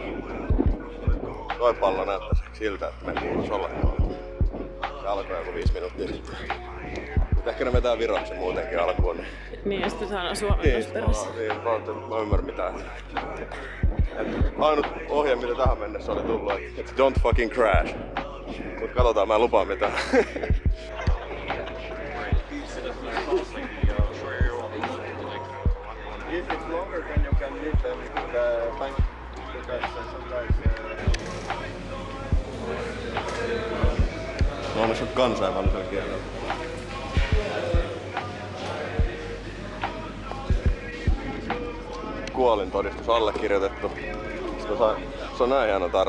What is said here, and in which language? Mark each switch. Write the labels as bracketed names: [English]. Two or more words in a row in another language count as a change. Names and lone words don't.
[Finnish] Toi pallo näyttäis siltä, että me kuuluis olla tuolla. Se alkoi joku 5 minuuttia sitten. Mut ehkä ne vetää Viroksen muutenkin alkuun. Niin, ja sitten saadaan Suomen tuossa perässä. Mä ymmärrän mitään. Ainut ohje mitä tähän mennessä oli tullut, että [English] don't fucking crash. [Finnish] Mut katsotaan, mä en lupaa mitään. [English] If it's longer, then you can leave them with the bank because sometimes... [Finnish] No onneksi on kansainvälisellä kielellä. Kuolintodistus allekirjoitettu. Se on näin hieno tarra.